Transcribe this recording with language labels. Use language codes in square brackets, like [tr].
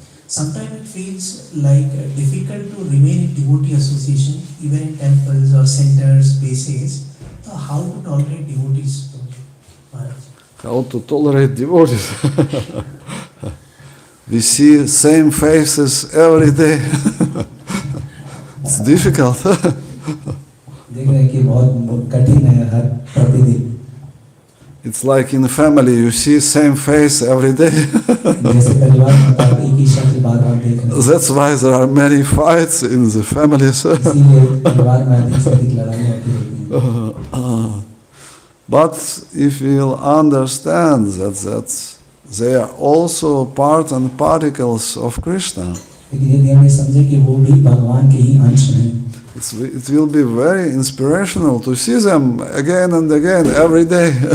[en] Sometimes it feels like difficult to remain in devotee association, even in temples or centers, bases. How to tolerate devotees, Maharaj? How to tolerate devotees? We see same faces every day. It's difficult. [hi] देख रहे हैं कि बहुत कठिन है हर प्रतिदिन. [en] It's like in a family, you see same face every day. [hi] जैसे परिवार में आप एक ही शक्ल बार-बार देख रहे हैं. [en] That's why there are many fights in the families. [hi] इसीलिए परिवार में अधिक से अधिक लड़ाई होती रहती है. [en] But if we'll understand that they are also part and particles of Krishna, [hi] लेकिन यदि हम ये समझे कि वो भी भगवान के ही अंश हैं, [en] it will be very inspirational to see them again and again every day.